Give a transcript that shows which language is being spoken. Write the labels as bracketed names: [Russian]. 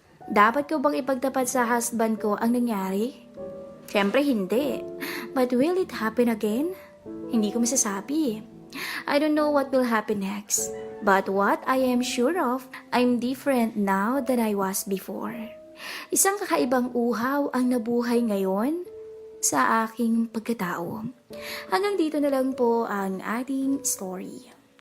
[Filipino] Dapat ko bang ipagtapat sa husband ko ang nangyari? Siyempre hindi. [English] But will it happen again? [Filipino] Hindi ko masasabi. [English] I don't know what will happen next. But what I am sure of, I'm different now than I was before. [Filipino] Isang kakaibang uhaw ang nabuhay ngayon sa aking pagkatao. Hanggang dito na lang po ang ating story.